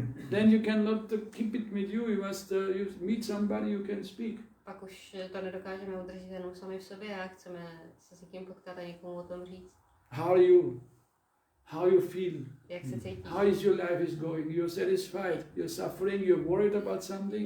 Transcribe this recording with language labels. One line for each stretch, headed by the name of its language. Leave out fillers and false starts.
English: Then you cannot keep it with you. You must you meet somebody you can speak.
Czech: Pak už to nedokážeme udržet jenom sami v sobě a chceme se s někým potkat a někomu o tom říct.
English: How are you? How you feel?
Czech: Jak se cítíš?
English: How is your life is going? You're satisfied? You're suffering? You're worried about something?